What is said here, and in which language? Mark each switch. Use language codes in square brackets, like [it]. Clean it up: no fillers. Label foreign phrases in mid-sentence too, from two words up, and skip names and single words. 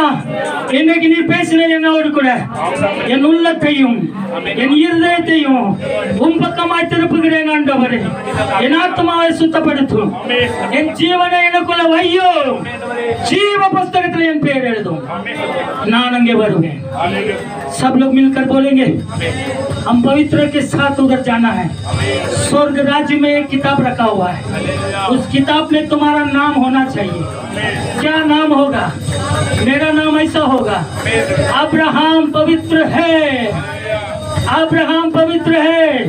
[ta] இன்னைக்கு நீ பேசின என்னோடு கூட என் உள்ளத்தையும் என் இருதயத்தையும் உன் பக்கமாய் திருப்புகிறேன் ஆண்டவரே. என் ஆத்மாவை சுத்தப்படுத்தும், என் ஜீவனை எனக்குள்ள வையோ, ஜீவ புஸ்தகத்தில் என் பேர் எழுதும், நான் अங்கே வருவேன். [hi] सब लोग मिलकर बोलेंगे, हम पवित्र के साथ उधर जाना है। स्वर्ग राज्य में एक किताब रखा हुआ है, उस किताब में तुम्हारा नाम होना चाहिए। क्या नाम होगा? मेरा नाम ऐसा होगा, अब्राहम पवित्र है, अब्राहम पवित्र है।